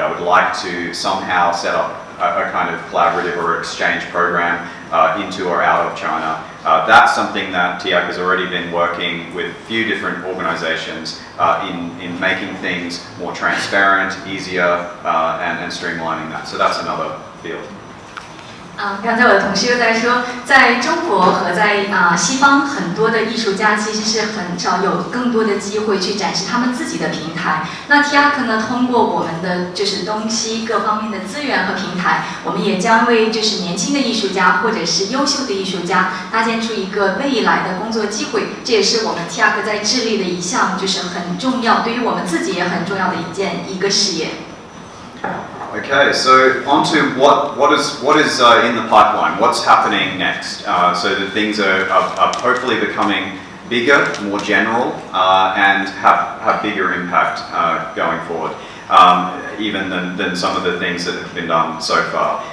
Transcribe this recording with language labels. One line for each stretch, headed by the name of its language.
English: I would like to somehow set up a kind of collaborative or exchange program into or out of China. That's something that TIAC has already been working with a few different organizations in making things more transparent, easier, and streamlining that. So that's another field.
Chinese: 刚才我的同事又在说，在中国和在西方，很多的艺术家其实是很少有更多的机会去展示他们自己的平台。那 TIAC 呢，通过我们的就是东西各方面的资源和平台，我们也将为就是年轻的艺术家或者是优秀的艺术家搭建出一个未来的工作机会。这也是我们 TIAC 在致力的一项，就是很重要，对于我们自己也很重要的一个事业。
English: Okay, so on to what is in the pipeline. What's happening next? So that things are hopefully becoming bigger, more general, and have bigger impact going forward, even than some of the things that have been done so far.